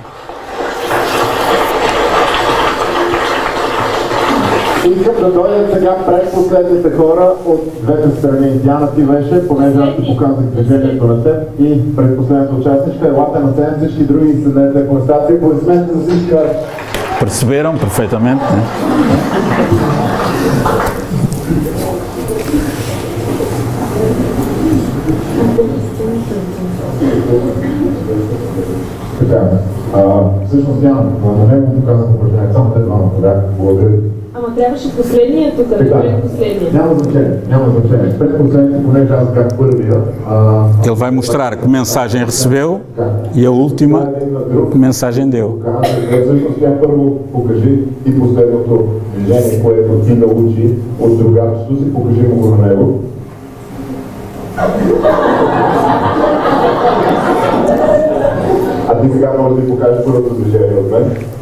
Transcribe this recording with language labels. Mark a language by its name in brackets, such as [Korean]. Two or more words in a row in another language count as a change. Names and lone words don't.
[Bulgarian] Искам да дойдат сега предпоследните хора от двете страни. Диана, ти беше, понеже аз ти показах движението на теб и предпоследната участничка. Елате на сцена, всички други седнете в констации. Аплодисменти за всички вас. [Portuguese] Perceberam perfeitamente, né? [Bulgarian] Всъщност Диана, на него показах упражнение, само те двама тогава. Благодаря. Ама трябваше последния тук, да предпоследния. Няма значение. Предпоследния, понеже аз бях първия. [Portuguese] Ele vai mostrar que mensagem recebeu e a última que mensagem deu. [Bulgarian] Всъщност тя първо покажи и последното движение, което ти научи от другарчето си, покажи му го на него. А ти сега може да покажеш първото движение от мен.